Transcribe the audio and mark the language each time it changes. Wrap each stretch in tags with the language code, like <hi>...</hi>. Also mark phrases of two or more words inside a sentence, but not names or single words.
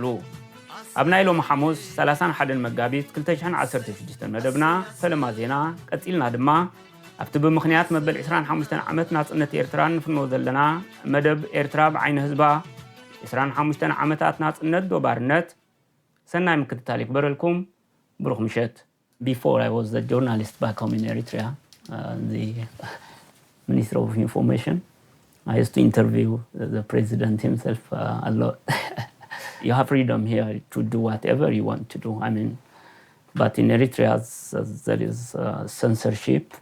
<ti>ኣብ ናይ ሎሚ ሐሙስ 31 መጋቢት 2016 መደብና ፈለማ ዜና ቀፂልና ድማ ኣብቲ ብምኽንያት መበል 25 ዓመት ናጽነት ኤርትራ ንፍኖ ዘለና መደብ ኤርትራ ብዓይነ ህዝባ 25 ዓመታት ናጽነት ዶባርነት ሰናይ ምክትታል ይግበረልኩም ብሩኽ ምሸት.</ti> <en>Before I was the journalist back home in Eritrea, the Minister of Information, I used to interview the president himself a lot. You have freedom here to do whatever you want to do. I mean, but in Eritrea there is censorship.</en>